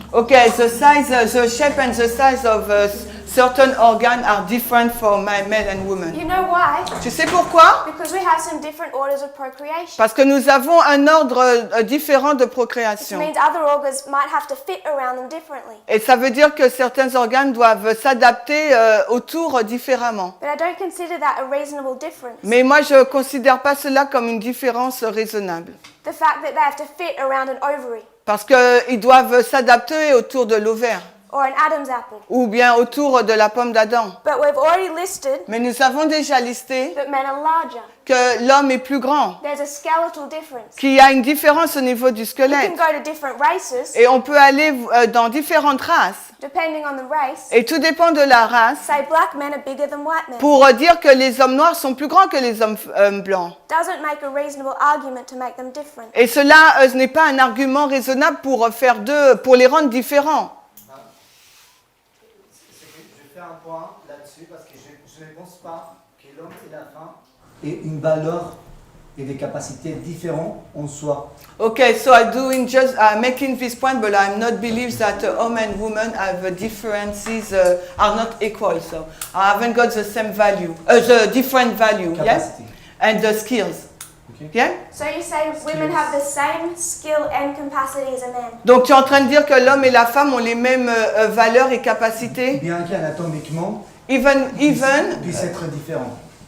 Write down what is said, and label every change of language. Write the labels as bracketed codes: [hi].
[en] Okay, the size, the shape and the size of certain organs are different for male and women. You know why? [fr] Tu sais pourquoi? [en] Because we have some different orders of procreation. [fr] Parce que nous avons un ordre différent de [en] Which [fr] procréation. [en] means other organs might have to fit around them differently. [fr] Et ça veut dire que certains organes doivent s'adapter autour différemment. [en] But I don't consider that a reasonable difference. [fr] Mais moi, je ne considère pas cela comme une différence raisonnable. [en] The fact that they have to fit around an ovary [fr] Parce qu'ils doivent s'adapter autour de l'ovaire [en] or an Adam's apple. [fr] ou bien autour de la pomme d'Adam. [en] But we've already listed [fr] Mais nous avons déjà listé [en] that men are larger. [fr] que l'homme est plus grand, [en] There's a skeletal difference. [fr] qu'il y a une différence au niveau du [en] You [fr] squelette. [en] can go to different races, [fr] Et on peut aller dans différentes races. [en] depending on the race. [fr] Et tout dépend de la race [en] Say black men are bigger than white men. [fr] pour dire que les hommes noirs sont plus grands que les hommes blancs. [en] Doesn't make a reasonable argument to make them different. [fr] Et cela ce n'est pas un argument raisonnable pour pour les rendre différents. Je fais un point là-dessus parce que je ne pense pas que l'homme et la femme aient une valeur et des capacités différentes en soi. [en] Okay, so I'm doing just making this point, but I'm not believe that men and women have differences are not equal. So I haven't got the same value, the different value, yeah, Capacity. and the skills, Okay. yeah. So you say women have the same skill and capacity as a man. [fr] Donc tu es en train de dire que l'homme et la femme ont les mêmes valeurs et capacités, Bien qu'anatomiquement, [en] even [fr] puissent être différents.